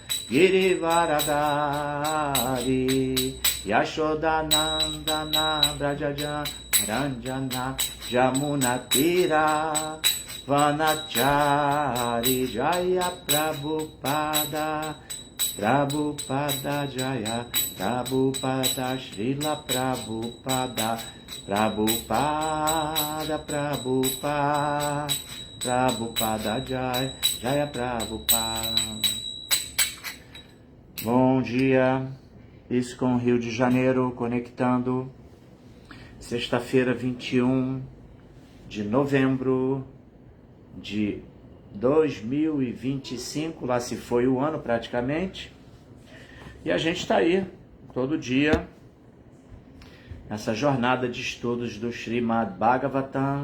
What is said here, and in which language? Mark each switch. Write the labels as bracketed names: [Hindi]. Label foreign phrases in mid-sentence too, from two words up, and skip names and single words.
[Sanskrit] Girivaradari Yashodanandana Brajajana Ranjana Jamunatira Vanachari Jaya Prabhupada Prabhupada Jaya Prabhupada Srila Prabhupada Prabhupada Prabhupada Prabhupada Jaya Jaya Prabhupada. [Portuguese] Bom dia, isso com o Rio de Janeiro conectando. Sexta-feira, 21 de novembro de 2025, lá se foi o ano praticamente, e a gente está aí todo dia nessa jornada de estudos do Srimad Bhagavatam.